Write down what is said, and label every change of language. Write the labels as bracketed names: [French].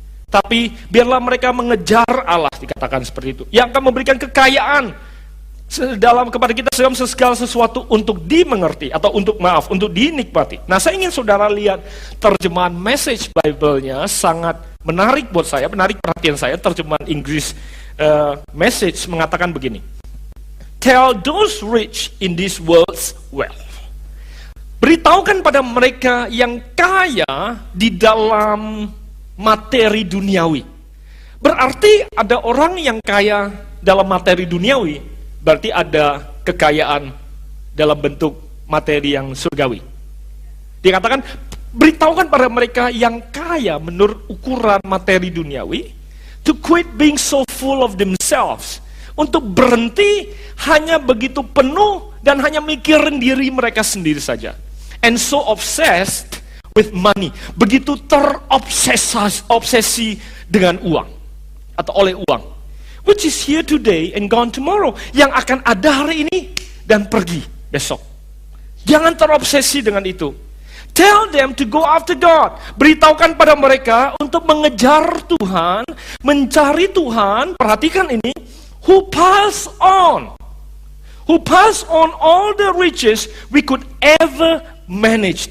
[Indonesian] Tapi biarlah mereka mengejar Allah, dikatakan seperti itu, yang akan memberikan kekayaan dalam kepada kita segala sesuatu untuk dimengerti, atau untuk dinikmati. Nah, saya ingin saudara lihat terjemahan Message Bible-nya, sangat menarik buat saya, menarik perhatian saya. Terjemahan Inggris Message mengatakan begini. [English] Tell those rich in this world's wealth. [Indonesian] Beritahukan pada mereka yang kaya di dalam materi duniawi. Berarti ada orang yang kaya dalam materi duniawi, berarti ada kekayaan dalam bentuk materi yang surgawi. Dikatakan, beritahukan pada mereka yang kaya menurut ukuran materi duniawi, [English] to quit being so full of themselves, [Indonesian] untuk berhenti hanya begitu penuh dan hanya mikirin diri mereka sendiri saja. [English] And so obsessed with money, [Indonesian] begitu terobsesi dengan uang, atau oleh uang. [English] Which is here today and gone tomorrow, [Indonesian] yang akan ada hari ini dan pergi besok. Jangan terobsesi dengan itu. [English] Tell them to go after God. [Indonesian] Beritahukan pada mereka untuk mengejar Tuhan, mencari Tuhan. Perhatikan ini, [English] who pass on all the riches we could ever manage.